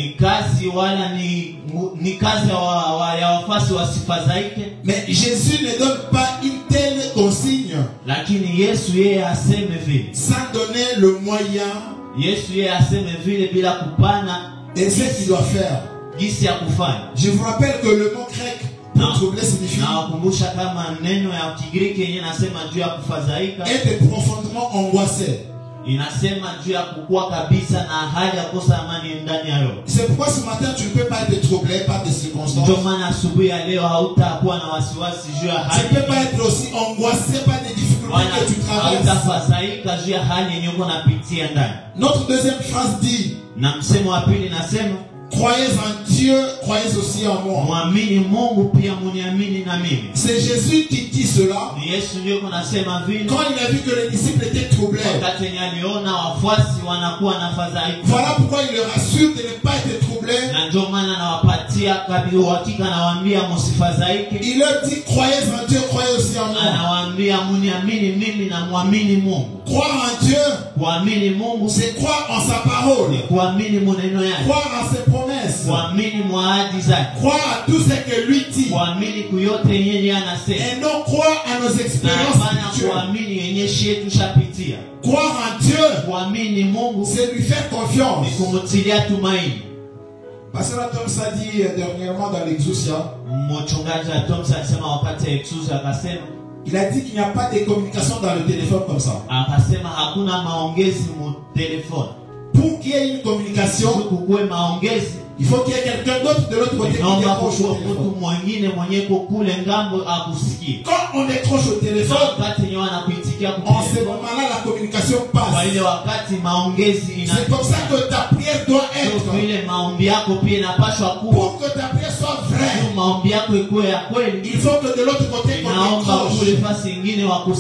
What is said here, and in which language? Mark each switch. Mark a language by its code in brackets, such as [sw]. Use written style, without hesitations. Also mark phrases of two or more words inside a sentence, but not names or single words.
[fr] Mais Jésus ne donne pas une telle consigne sans donner le moyen et ce qu'il doit faire. [sw] gisi ya kufanya. [fr] Je vous rappelle que le mot grec pour troubler signifie [sw] nawakumbusha kama neno ya Kigiriki yenye nasema juu ya kufadhaika, [fr] être profondément angoissé. [sw] Inasema juu ya kukua kabisa na hali ya kosa amani ndani ya roho. [fr] C'est pourquoi ce matin tu ne peux pas être troublé par des circonstances. [sw] Ndio maana asubuhi ya leo hautakuwa na wasiwasi juu ya hali. [fr] Tu ne peux pas être aussi angoissé par des difficultés que tu traverses. [sw] Hautafadhaika juu ya hali yenye uko unapitia ndani. [fr] Notre deuxième phrase dit, [sw] na msemo wa pili nasema, [fr] croyez en Dieu, croyez aussi en moi. [sw] Muamini Mungu pia muniamini na mimi. [fr] C'est Jésus qui dit cela. [sw] Ni Yesu ndio kunasema vile. [fr] Quand il a vu que les disciples étaient troublés. [sw] Wakati aliona wafuasi wanakuwa na fadhaika. [fr] Voilà pourquoi il leur assure de ne pas être troublés. [sw] Na ndio maana nawapatia kabisa uhakika, nawaambia msifadhaike. [fr] Il leur dit croyez en Dieu, croyez aussi en moi. [sw] Anawaambia muniamini mimi na muamini Mungu. [fr] Croire en Dieu, [sw] kuamini Mungu, [fr] c'est croire en sa parole. [sw] Kuamini maneno yake. [fr] Croire en ses promesses. [sw] Kuamini ahadi zake. [fr] Croire à tout ce que lui dit. [sw] Kuamini kuyote yenye anasema. [fr] Et non croire à nos expériences spirituelles. [sw] Kuamini yenye shetu shapitia. [fr] Croire en Dieu, [sw] kuamini Mungu, [fr] c'est lui faire confiance. [sw] Ni kumtilia tumaini. [fr] Pasteur Thomas a dit dernièrement dans l'Exousia. [sw] Mchungaji Thomas alisema wakati Exousia akasema, [fr] il a dit qu'il n'y a pas de communication dans le téléphone comme ça. [sw] Akasema hakuna maongezi mu téléphone. [fr] Pour qu'il y ait une communication, [sw] kukuwe maongezi, [fr] il faut qu'il y ait quelqu'un d'autre de l'autre côté qui décroche au téléphone. Quand on décroche au téléphone, en ce moment-là, la communication passe. C'est comme ça que ta prière doit être. Pour que ta prière soit vraie, il faut que de l'autre côté on décroche.